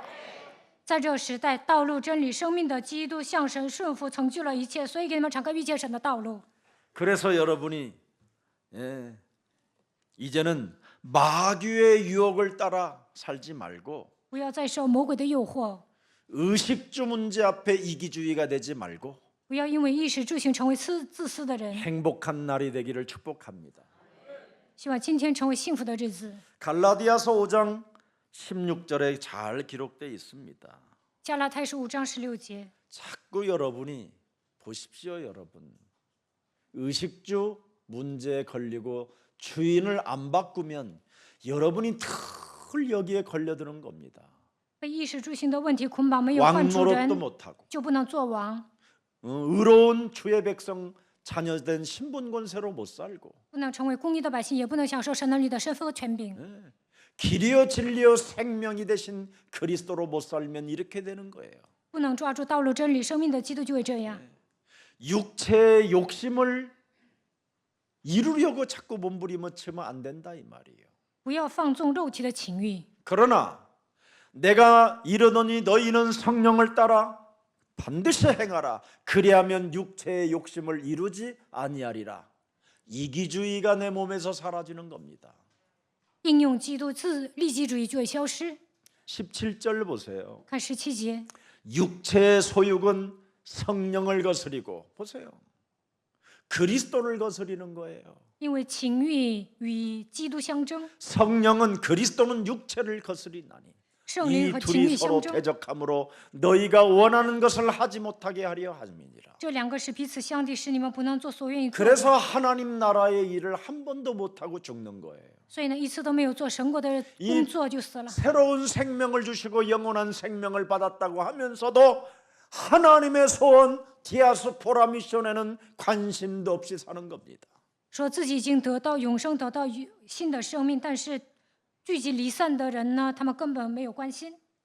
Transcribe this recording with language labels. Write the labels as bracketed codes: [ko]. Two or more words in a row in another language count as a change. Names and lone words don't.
[zh] 在这时代，道路、真理、生命的基督向神顺服，成就了一切，所以给你们敞开遇见神的道路。 [ko] 그래서 여러분이 이제는 마귀의 유혹을 따라 살지 말고 [zh] 不要再受魔鬼的诱惑， [ko] 의식주 문제 앞에 이기주의가 되지 말고 [zh] 不要因为衣食住行成为自私的人。 [ko] 행복한 날이 되기를 축복합니다. [zh] 希望今天成为幸福的日子。 [ko] 갈라디아서 5장 16절에 잘 기록되어 있습니다. [zh] 加拉太书5章16节， [ko] 자꾸 여러분이 보십시오. 여러분 의식주 문제에 걸리고 주인을 안 바꾸면 여러분이 늘 여기에 걸려드는 겁니다. [zh] 被衣食住行的问题捆绑，没有换主 [ko] 왕노릇도 [zh] 人 [ko] 못하고 [zh] 就不能做王。 [ko] 의로운 주의 백성 자녀된 신분 권세로 못 살고 [zh] 不能成为公义的百姓，也不能享受神儿女的身份和权柄。 [ko] 길이요 진리요 생명이 되신 그리스도로 못 살면 이렇게 되는 거예요. [zh] 不能抓住道路真理生命的基督就会这样。 [ko] 육체의 욕심을 이루려고 자꾸 몸부림치면 안 된다 이 말이에요. [zh] 不要放纵肉体的情欲。 [ko] 그러나 내가 이르노니 너희는 성령을 따라 반드시 행하라. 그리하면 육체의 욕심을 이루지 아니하리라. 이기주의가 내 몸에서 사라지는 겁니다. [zh] 应用基督自利己主义就会消失。 [ko] 17절 보세요. [zh] 看17节， [ko] 육체의 소욕은 성령을 거스리고 보세요. 그리스도를 거스리는 거예요. [zh] 因为情欲与基督相争， [ko] 성령은 그리스도는 육체를 거스리나니 [zh] 圣灵 [ko] 이 [zh] 和情欲 [ko] 둘이 [zh] 相 [ko] 서로 [zh] 争， [ko] 대적함으로 너희가 원하는 것을 하지 못하게 하려 함이니라. [zh] 这两个是彼此相敌，使你们不能做所愿意做的。 [ko] 그래서 하나님 나라의 일을 한 번도 못하고 죽는 거예요. [zh] 所以呢，一次都没有做神国的工作就死了。 [ko] 새로운 생명을 주시고 영원한 생명을 받았다고 하면서도 하나님의 소원 디아스포라 미션에는 관심도 없이 사는 겁니다. [zh] 说自己已经得到永生，得到新的生命，但是聚集离散的人呢，他们根本没有关心。